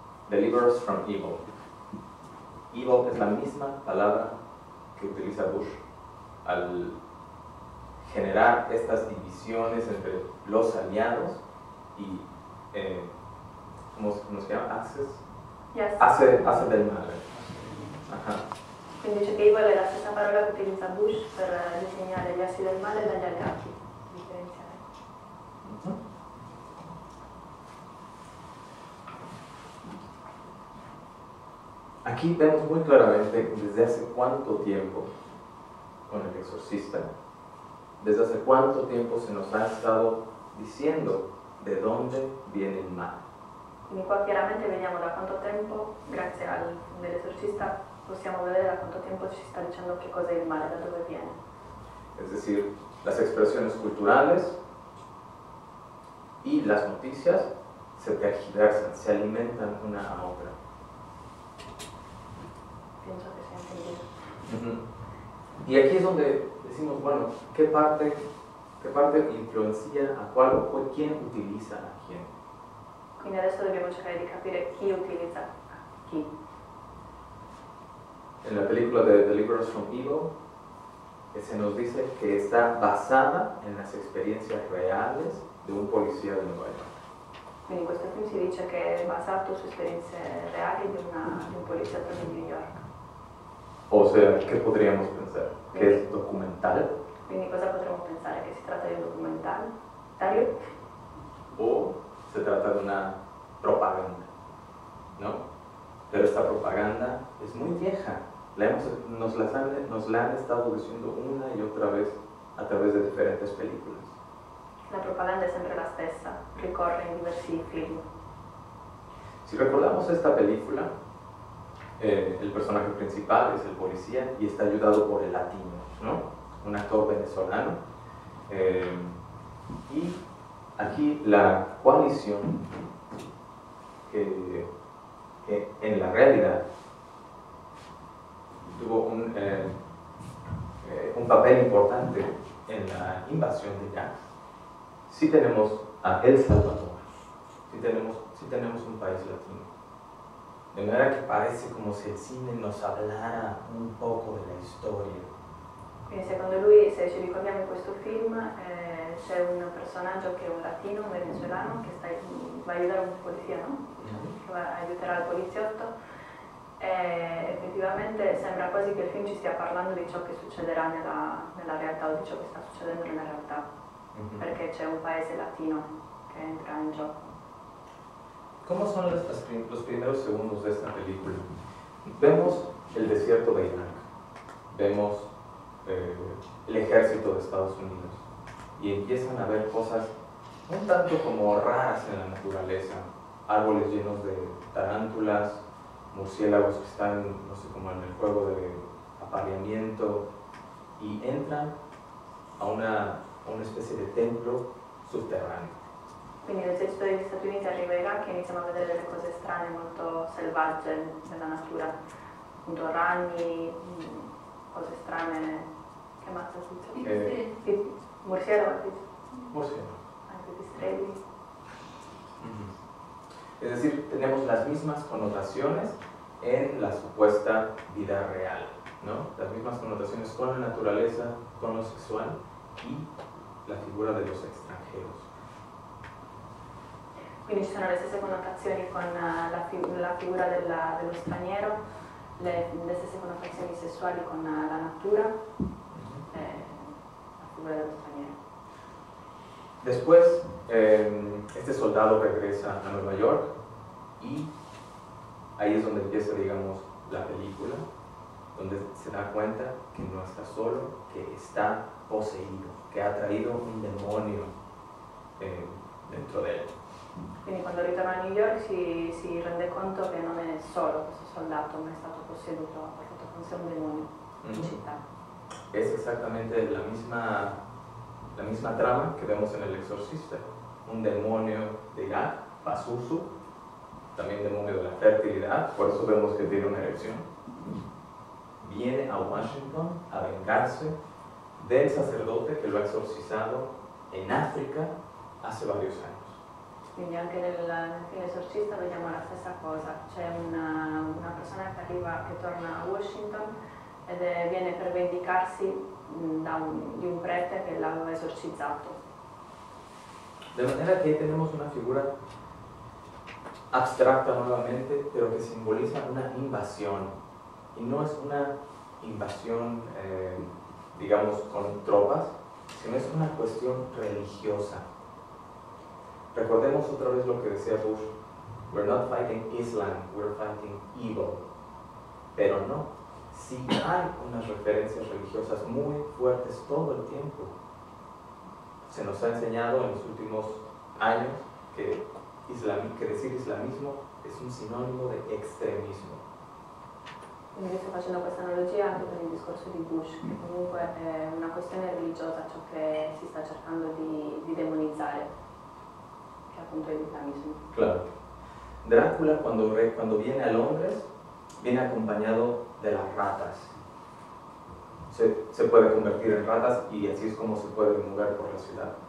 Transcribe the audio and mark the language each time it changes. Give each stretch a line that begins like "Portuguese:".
English: Deliver us from evil.
Spanish: Evil es la misma palabra que utiliza Bush al generar estas divisiones entre los aliados y ¿cómo se llama?
English: Access? Yes.
Spanish: Hace del mal. Ajá.
Italian: Quindi dice che evil è la stessa parola che utilizza Bush per disegnare gli assi del male dagli alleati, differenziare.
Spanish: Aquí vemos muy claramente desde hace cuánto tiempo con El Exorcista, desde hace cuánto tiempo se nos ha estado diciendo de dónde viene el mal.
Italian: Quindi qua chiaramente vediamo da quanto tempo, grazie al film dell'esorcista, possiamo vedere da quanto tempo ci sta dicendo che cosa è il male, da dove viene.
Spanish: Es decir, las expresiones culturales y las noticias se tergiversan, se alimentan una a otra. Pienso che sia entendido. Y aquí es donde decimos, bueno, ¿qué parte influencia a cuál o quién utiliza a quién?
Italian: Quindi adesso dobbiamo cercare di capire chi utilizza chi.
Spanish: En la película de Deliver Us from Evil, se nos dice que está basada en las experiencias reales de un policía de Nueva York.
Italian: Quindi in questo film si dice che è basato su esperienze reali di un poliziotto di New York.
Spanish: O sea, ¿qué podríamos pensar? ¿Que es documental?
Italian: Quindi cosa potremmo pensare? Che si tratta di un documentario?
Spanish: ¿O se trata de una propaganda? ¿No? Pero esta propaganda es muy vieja. Nos la han estado diciendo una y otra vez a través de diferentes películas.
Italian: La propaganda è sempre la stessa, ricorre in diversi film.
Spanish: Si recordamos esta película, el personaje principal es el policía y está ayudado por el latino, ¿no? Un actor venezolano. Y aquí la coalición que en la realidad tuvo un papel importante en la invasión de Irak. Sí tenemos a El Salvador, sí tenemos un país latino. De manera que parece como si el cine nos hablara un poco de la storia.
Italian: Quindi secondo lui, se ci ricordiamo in questo film, c'è un personaggio che è un latino, un venezuelano, che va a aiutare un polizia, no? Che aiuterà il poliziotto. E effettivamente sembra quasi che il film ci stia parlando di ciò che succederà nella realtà o di ciò che sta succedendo nella realtà, perché c'è un paese latino che entra in gioco.
Spanish: ¿Cómo son los primeros segundos de esta película? Vemos el desierto de Irak, vemos el ejército de Estados Unidos y empiezan a ver cosas un tanto como raras en la naturaleza, árboles llenos de tarántulas, murciélagos que están, no sé, como en el juego de apareamiento, y entran a una especie de templo subterráneo.
Italian: Quindi l'esercito degli Stati Uniti arriva in Iraq e iniziamo a vedere delle cose strane, molto selvagge nella natura, appunto ragni, cose strane, che mazza tutte? Murciélago, anche pipistrelli.
Spanish: Es decir, tenemos las mismas connotaciones en la supuesta vida real, ¿no? Las mismas connotaciones con la naturaleza, con lo sexual y la figura de los extranjeros.
Italian: Quindi ci sono le stesse connotazioni con la figura dello straniero, le stesse connotazioni sessuali con la natura e la figura dello straniero.
Spanish: Después, este soldado regresa a Nueva York y ahí es donde empieza, digamos, la película, donde se da cuenta que no está solo, que está poseído, que ha traído un demonio dentro de él.
Italian: Quindi quando ritorna a New York si rende conto che non è solo questo soldato, ma è stato posseduto, ha portato con sé un demonio in città.
Spanish: Es exactamente la misma trama que vemos en El Exorcista. Un demonio de Irak, Pazuzu, también demonio de la fertilidad, por eso vemos que tiene una erección. Viene a Washington a vengarse del sacerdote que lo ha exorcizado en África hace varios años. Quindi anche nel film Esorcista vediamo la stessa cosa, c'è una persona che arriva, che torna a Washington ed viene per vendicarsi di un prete che l'aveva esorcizzato. De manera que ahí tenemos una figura abstracta nuevamente, pero que simboliza una invasión. Y no es una invasión, digamos, con tropas, sino es una cuestión religiosa. Recordemos otra vez lo que decía Bush,
English: we're not fighting Islam, we're fighting evil.
Spanish: Pero no, sí hay unas referencias religiosas muy fuertes todo el tiempo. Se nos ha enseñado en los últimos años que decir islamismo es un sinónimo de extremismo.
Italian: Quindi io sto facendo questa analogia anche per il discorso di Bush, che comunque è una questione religiosa ciò che si sta cercando di demonizzare. Appunto el islamismo.
Spanish: Claro. Drácula cuando viene a Londres viene acompañado de las ratas. Se puede convertir en ratas y así es como se puede mover por la ciudad.